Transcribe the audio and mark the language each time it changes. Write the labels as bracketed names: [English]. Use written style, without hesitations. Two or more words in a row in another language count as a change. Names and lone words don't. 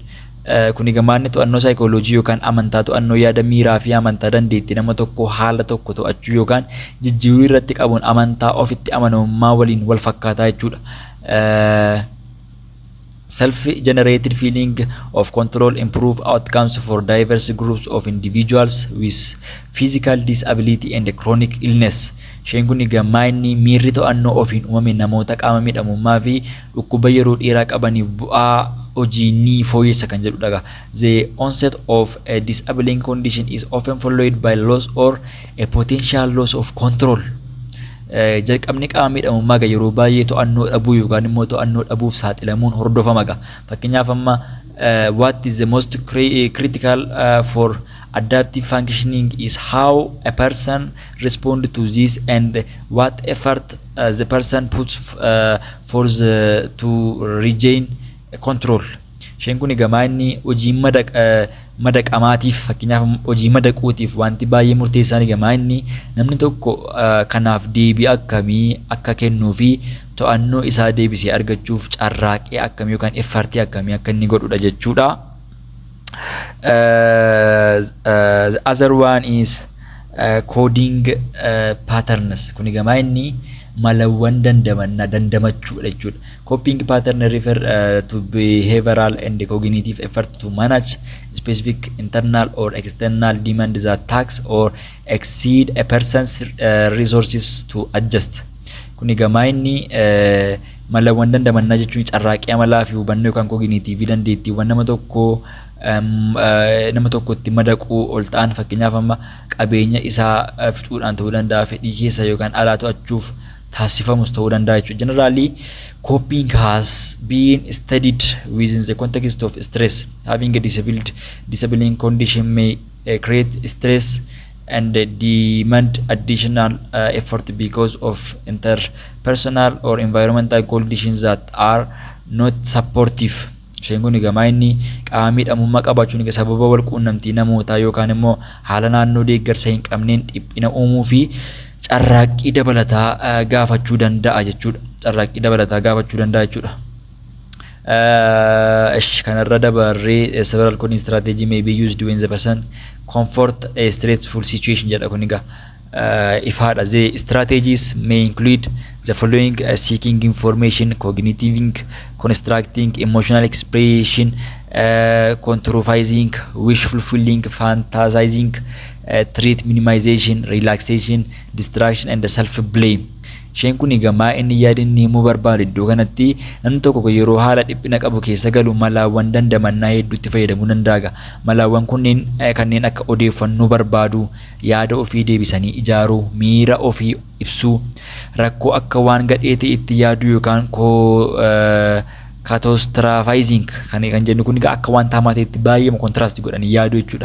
[Oromo] Kuni gamaanni to'annoo saayikooloojii yookaan amantaa to'annoo yaada miiraa fi amantaa dandeettii nama tokko haala tokko to'achuu yookaan jijjiiruu irratti qabuun amantaa ofitti amanamummaa waliin wal fakkaataa jechuudha. [English] Self-generated feeling of control improve outcomes for diverse groups of individuals with physical disability and chronic illness. [Oromo] Isheen kun gamaanni miirri to'annoo ofiin uumame namoota qaama miidhamummaa fi dhukkuba yeroo dheeraa qabaniif bu'aa hojii fooyyessa kan jedhudha. [English] The onset of a disabling condition is often followed by loss or a potential loss of control. [Oromo] Jalqabni qaama miidhamummaa yeroo baay'ee to'annoo dhabuu yookaan immoo to'annoo dhabuuf saaxilamuun hordofama. Fakkeenyaaf amma [English] what is the most critical for adaptive functioning is how a person responds to this and what effort the person puts to regain control. [Oromo] Isheen kun egaa inni hojii madaqamaatiif fakkeenyaaf hojii madaquutiif wanti baay'ee murteessaan egaa inni namni tokko kanaaf deebii akkamii akka kennuu fi to'annoo isaa deebisee argachuuf carraaqee akkamii yookaan effortii akkamii akka inni godhudha jechuudha. [English] The other one is coding patterns. [Oromo] Kun egaa inni malawwan dandamachuudha jechuudha. [English] Coping pattern refer to behavioral and cognitive effort to manage specific internal or external demands that tax or exceed a person's resources to adjust. [Oromo] Kun egaa inni malawwan dandamannaa jechuun carraaqee amalaa fi hubannoo yookaan cognitive dandeettiiwwan nama tokkotti madaquu ol ta'an fakkeenyaaf amma qabeenya isaa fixuudhaan ta'uu danda'a, fedhii keessa yookaan alaa to'achuuf taasifamus ta'uu danda'a jechuudha. [English] Generally, coping has been studied within the context of stress. Having a disabling condition may create stress and demand additional effort because of interpersonal or environmental conditions that are not supportive. [Oromo] Isheen kun egaa inni qaama miidhamummaa qabaachuun egaa sababa wal quunnamtii namootaa yookaan immoo haala naannoo deeggarsa hin qabneen dhiphina uumuu fi carraaqqii dabalataa gaafachuu danda'a jechuudha. Carraaqqii dabalataa gaafachuu danda'a jechuudha. Kanarra dabarree [English] several coping strategy may be used when the person comfort a stressful situation [Oromo] jedha kun egaa ifaadha. [English] The strategies may include the following: seeking information, cognitive constructing, emotional expression, catastrophizing, wish fulfilling, fantasizing, threat minimization, relaxation, distraction, and self-blame. [Oromo] Isheen kun egaa inni yaadni himuu barbaadu iddoo kanatti namni tokko yeroo haala dhiphina qabu keessa galu malaawwan dandamannaa hedduutti fayyadamuu danda'a. Malaawwan kunneen kanneen akka odeeffannoo barbaadu, yaada ofii deebisanii ijaaruu, miira ofii ibsuu, rakkoo akka waan gadhee ta'etti yaaduu yookaan catastrophizing kan jennu kun egaa akka waan hamaa ta'etti baay'ee contrast godhanii yaaduu jechuudha.